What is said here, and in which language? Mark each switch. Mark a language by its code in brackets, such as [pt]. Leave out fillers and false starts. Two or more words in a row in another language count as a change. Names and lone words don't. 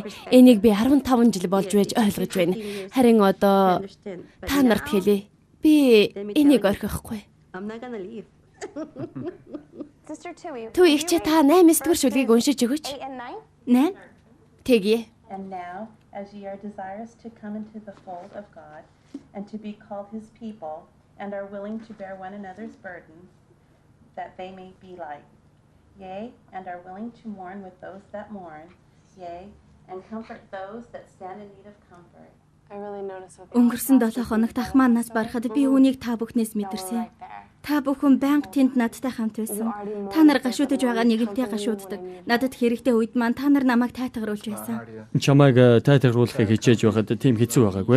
[mn] Энийг би 15 жил болж байж ойлгож байна. Харин одоо та нарт хэлье. Би энийг орхихгүй. Түү их чи та 8-9 дугаар шүлгийг уншиж өгөөч. 8. Тэгье. [en] And now, as ye are desirous to come into the fold of God, and to be called his people, and are willing to bear one another's burdens, that they may be light. Yea, and are willing to mourn with those that mourn, yea, and comfort those that stand in need of comfort. [mn] Өнгөрсөн 7 хоногт ах маань нас барахад би үүнийг та бүхнээс мэдэрсэн. Та бүхэн байнга тэнд надтай хамт байсан. Та нар гашуудж байгаа нэгэнтэй гашууддаг. Надад хэрэгтэй үед маань та нар намайг тайтгаруулж байсан. Чамайг тайтгаруулахыг хичээж байхад тийм хэцүү байгаагүй.